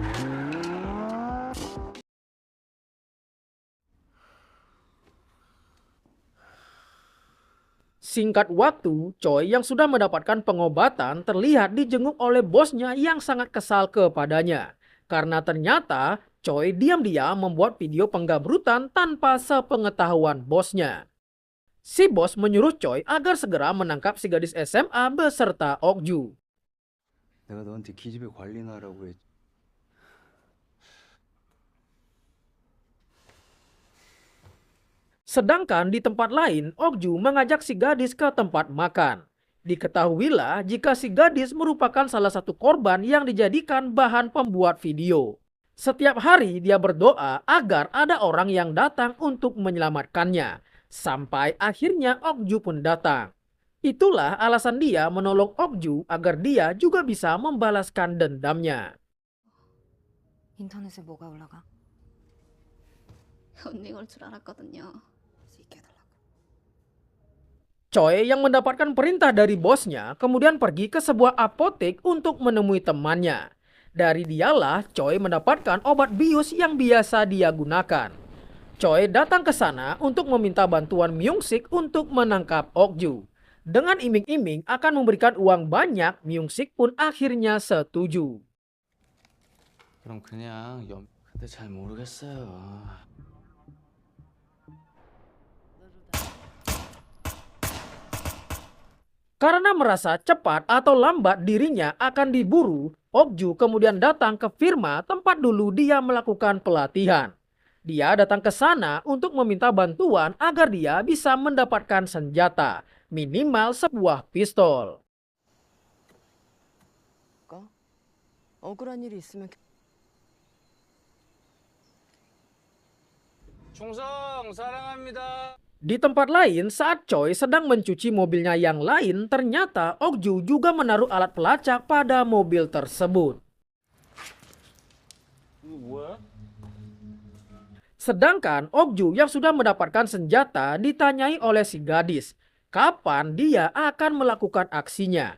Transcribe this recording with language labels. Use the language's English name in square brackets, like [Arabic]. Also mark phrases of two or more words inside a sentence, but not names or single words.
[Indonesian] Singkat waktu, Choi yang sudah mendapatkan pengobatan terlihat dijenguk oleh bosnya yang sangat kesal kepadanya. Karena ternyata Choi diam-diam membuat video penggabrutan tanpa sepengetahuan bosnya. Si bos menyuruh Choi agar segera menangkap si gadis SMA beserta Okju. [Korean] 내가 너한테 기집애 관리나 하라고 했지. [Indonesian] Sedangkan di tempat lain, Okju mengajak si gadis ke tempat makan. Diketahuilah jika si gadis merupakan salah satu korban yang dijadikan bahan pembuat video. Setiap hari dia berdoa agar ada orang yang datang untuk menyelamatkannya. Sampai akhirnya Okju pun datang. Itulah alasan dia menolong Okju agar dia juga bisa membalaskan dendamnya. [Korean] 인터넷에 뭐가 올라가? 언니 올 줄 알았거든요. [Indonesian] Choi yang mendapatkan perintah dari bosnya kemudian pergi ke sebuah apotek untuk menemui temannya. Dari dialah Choi mendapatkan obat bius yang biasa dia gunakan. Choi datang ke sana untuk meminta bantuan Myung-sik untuk menangkap Okju. Dengan iming-iming akan memberikan uang banyak, Myung-sik pun akhirnya setuju. [Korean] 그럼 그냥 근데 잘 모르겠어요. [Indonesian] Karena merasa cepat atau lambat dirinya akan diburu, Okju kemudian datang ke firma tempat dulu dia melakukan pelatihan. Dia datang ke sana untuk meminta bantuan agar dia bisa mendapatkan senjata. minimal sebuah pistol. [Korean] 억울한 일이 있으면 충성 사랑합니다. [Indonesian] Di tempat lain, saat Choi sedang mencuci mobilnya yang lain, ternyata Okju juga menaruh alat pelacak pada mobil tersebut. Sedangkan Okju yang sudah mendapatkan senjata ditanyai oleh si gadis, kapan dia akan melakukan aksinya.